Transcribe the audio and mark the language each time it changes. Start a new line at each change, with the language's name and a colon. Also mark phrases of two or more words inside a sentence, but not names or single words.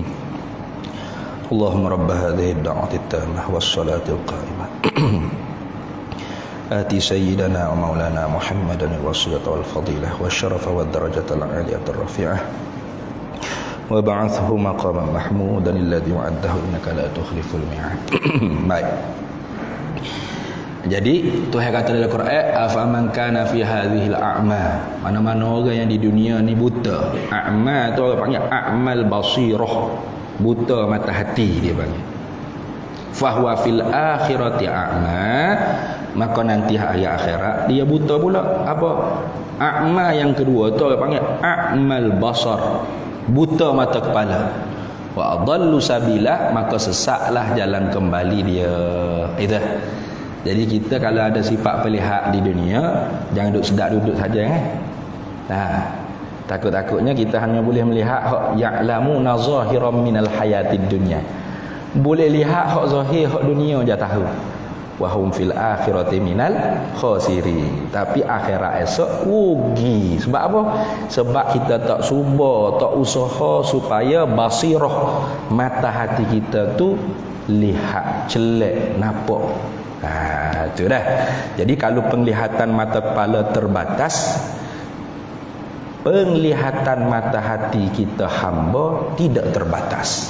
Arabic: اللهم رب هذه الدعوة التامة والصلاة القائمة آتي سيدنا ومولانا محمدا الوصية والفضيلة والشرف والدرجة العالية الرفيعة وبعثه مقاما محمودا الذي وعده إنك لا تخلف الميعاد.
Malay: Baik. Jadi Tuhan kata dalam Quran,
Arabic: أفمن كان في هذه أعمى.
Malay: Mana-mana orang yang di dunia ni buta. A'ma tu orang panggil
Arabic: أعمى البصيرة.
Malay: Buta mata hati dia panggil.
Arabic: فهو في الآخرة أعمى.
Malay: Maka nanti hari akhirat dia buta pula. Apa? A'ma yang kedua tu orang panggil
Arabic: أعمى البصر.
Malay: Buta mata kepala.
Arabic: وأضل سبيلا,
Malay: maka sesatlah jalan kembali dia. Itu. Jadi kita kalau ada sifat pelihat di dunia, jangan duduk sedap duduk saja takut-takutnya kita hanya boleh melihat hak
Arabic: يعلمون ظاهرا من الحياة الدنيا.
Malay: Boleh lihat hak zahir hak dunia je tahu.
Arabic: وهم في الآخرة من الخاسرين.
Malay: Tapi akhirat esok rugi. Sebab apa? Sebab kita tak cuba, tak usaha supaya basirah, mata hati kita tu lihat jelek, nampak. Itu dah. Jadi kalau penglihatan mata kepala terbatas, penglihatan mata hati kita hamba tidak terbatas.